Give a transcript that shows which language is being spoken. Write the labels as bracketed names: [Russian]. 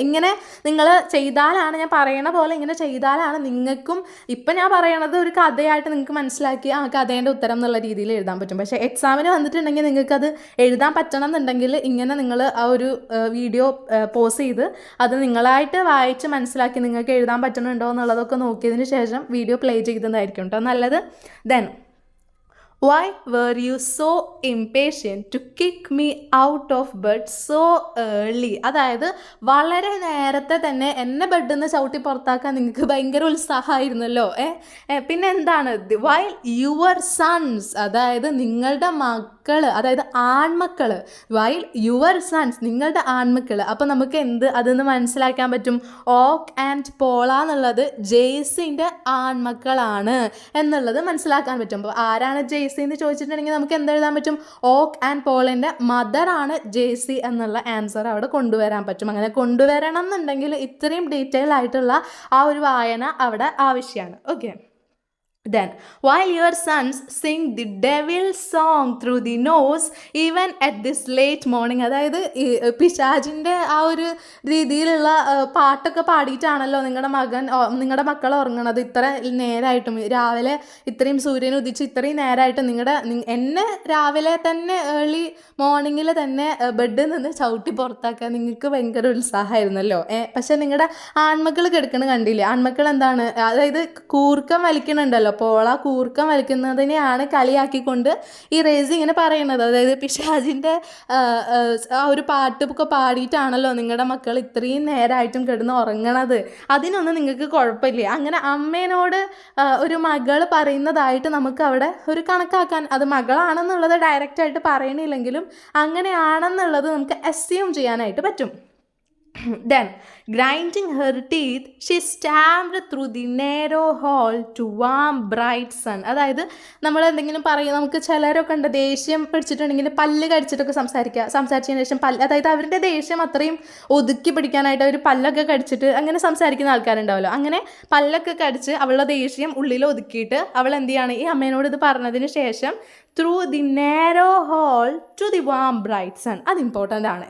[Malayalam] ഇങ്ങനെ നിങ്ങൾ ചെയ്താലാണ്, ഞാൻ പറയണ പോലെ ഇങ്ങനെ ചെയ്താലാണ് നിങ്ങൾക്കും ഇപ്പം ഞാൻ പറയണത് ഒരു കഥയായിട്ട് നിങ്ങൾക്ക് മനസ്സിലാക്കി ആ കഥേൻ്റെ ഉത്തരം എന്നുള്ള രീതിയിൽ എഴുതാൻ പറ്റും. പക്ഷേ എക്സാമിന് വന്നിട്ടുണ്ടെങ്കിൽ നിങ്ങൾക്കത് എഴുതാൻ പറ്റണം എന്നുണ്ടെങ്കിൽ ഇങ്ങനെ നിങ്ങൾ ആ ഒരു വീഡിയോ പോസ് ചെയ്ത് അത് നിങ്ങളായിട്ട് വായിച്ച് മനസ്സിലാക്കി നിങ്ങൾക്ക് എഴുതാൻ പറ്റുന്നുണ്ടോ എന്നുള്ളതൊക്കെ നോക്കിയതിന് ശേഷം വീഡിയോ പ്ലേ ചെയ്തതായിരിക്കും കേട്ടോ നല്ലത്. [English] Then why were you so impatient to kick me out of bed so early? [Malayalam] അതായത് വളരെ നേരത്തെ തന്നെ എന്നെ ബെഡിൽ നിന്ന് ചവിട്ടി പുറത്താക്കാൻ നിങ്ങൾക്ക് ഭയങ്കര ഉത്സാഹമായിരുന്നല്ലോ. പിന്നെ എന്താണ്, [English] while your sons, [Malayalam] അതായത് നിങ്ങളുടെ മക്കൾ, അതായത് ആൺമക്കൾ, while your sons, നിങ്ങളുടെ ആൺമക്കൾ. അപ്പോൾ നമുക്ക് അതെന്ന് മനസ്സിലാക്കാൻ പറ്റും, ഓക്ക് ആൻഡ് പോള എന്നുള്ളത് ജെയ്സിൻ്റെ ആൺമക്കളാണ് എന്നുള്ളത് മനസ്സിലാക്കാൻ പറ്റും. അപ്പോൾ ആരാണ് ജെയ്സി എന്ന് ചോദിച്ചിട്ടുണ്ടെങ്കിൽ നമുക്ക് എന്തെഴുതാൻ പറ്റും, ഓക്ക് ആൻഡ് പോളിൻ്റെ മദറാണ് ജേസി എന്നുള്ള ആൻസർ അവിടെ കൊണ്ടുവരാൻ പറ്റും. അങ്ങനെ കൊണ്ടുവരണം എന്നുണ്ടെങ്കിൽ ഇത്രയും ഡീറ്റെയിൽ ആയിട്ടുള്ള ആ ഒരു വായന അവിടെ ആവശ്യമാണ്. Okay. [English] Then, while your sons sing the devil's song through the nose even at this late morning, [Malayalam] അതായത് പിശാചിൻ്റെ ആ ഒരു രീതിയിലുള്ള പാട്ടൊക്കെ പാടിയിട്ടാണല്ലോ നിങ്ങളുടെ മക്കൾ ഉറങ്ങണത് ഇത്ര നേരമായിട്ടും. രാവിലെ ഇത്രയും സൂര്യൻ ഉദിച്ച് ഇത്രയും നേരമായിട്ട് എന്നെ രാവിലെ തന്നെ ഏർലി മോർണിംഗിൽ തന്നെ ബെഡിൽ നിന്ന് ചവിട്ടി പുറത്താക്കാൻ നിങ്ങൾക്ക് ഭയങ്കര ഉത്സാഹമായിരുന്നല്ലോ. പക്ഷെ നിങ്ങളുടെ ആൺമക്കൾ കിടക്കണ കണ്ടില്ലേ, ആൺമക്കൾ എന്താണ്, അതായത് കൂർക്കം വലിക്കണുണ്ടല്ലോ, പോള കൂർക്കം വലിക്കുന്നതിനെയാണ് കളിയാക്കിക്കൊണ്ട് ഈ റേസി ഇങ്ങനെ പറയുന്നത്. അതായത് പിശാചിൻ്റെ ആ ഒരു പാട്ടൊക്കെ പാടിയിട്ടാണല്ലോ നിങ്ങളുടെ മക്കൾ ഇത്രയും നേരമായിട്ടും കിടന്ന് ഉറങ്ങണത്, അതിനൊന്നും നിങ്ങൾക്ക് കുഴപ്പമില്ല. അങ്ങനെ അമ്മേനോട് ഒരു മകൾ പറയുന്നതായിട്ട് നമുക്ക് അവിടെ ഒരു കണക്കാക്കാൻ, അത് മകളാണെന്നുള്ളത് ഡയറക്റ്റായിട്ട് പറയണില്ലെങ്കിലും അങ്ങനെയാണെന്നുള്ളത് നമുക്ക് അസ്യൂം ചെയ്യാനായിട്ട് പറ്റും. [English] Then, grinding her teeth, she stamped through the narrow hall to warm bright sun. [Malayalam] അതായത് നമ്മൾ എന്തെങ്കിലും പറയും, നമുക്ക് ചിലരൊക്കെ ഉണ്ട് ദേഷ്യം പിടിച്ചിട്ടുണ്ടെങ്കിൽ പല്ല് കടിച്ചിട്ടൊക്കെ സംസാരിച്ചതിന് ശേഷം അതായത് അവരുടെ ദേഷ്യം അത്രയും ഒതുക്കി പിടിക്കാനായിട്ട് അവർ പല്ലൊക്കെ കടിച്ചിട്ട് അങ്ങനെ സംസാരിക്കുന്ന ആൾക്കാരുണ്ടാവുമല്ലോ. അങ്ങനെ പല്ലൊക്കെ കടിച്ച് അവളുടെ ദേഷ്യം ഉള്ളിൽ ഒതുക്കിയിട്ട് അവൾ എന്ത് ചെയ്യാണ്, ഈ അമ്മേനോട് ഇത് പറഞ്ഞതിന് ശേഷം [English] Through the narrow hall to the warm bright sun. [Malayalam] അത് ഇമ്പോർട്ടൻ്റ് ആണ്.